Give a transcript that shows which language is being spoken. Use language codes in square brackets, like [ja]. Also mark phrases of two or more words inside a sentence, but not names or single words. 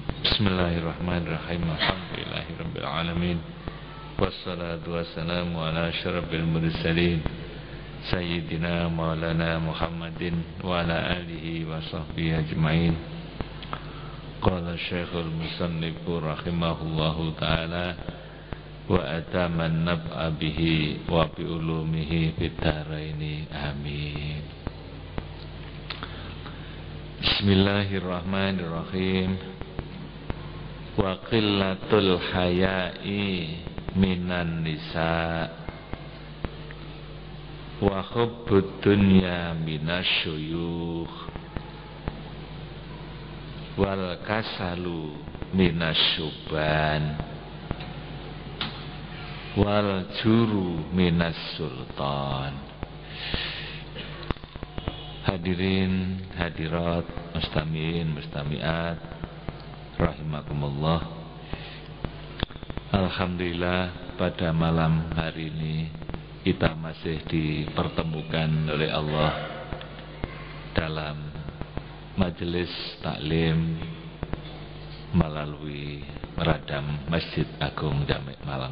[ar] بسم الله الرحمن الرحيم. الحمد لله رب العالمين. والصلاة والسلام على أشرف المرسلين سيدنا مولانا محمد وعلى آله وصحبه أجمعين. قال شيخ المصنف رحمه الله تعالى وأتم النفع به وبعلومه في الدارين آمين. بسم الله الرحمن الرحيم. وقلة الحياء من النساء وحب الدنيا من الشيوخ والكسل من الشبان والجور من السلطان. حاضرين حاضرات مستمعين مستمعات رحمكم الله. [id] Alhamdulillah pada malam hari ini kita masih dipertemukan oleh Allah dalam majelis taklim melalui meradam Masjid Agung Jamek Malang.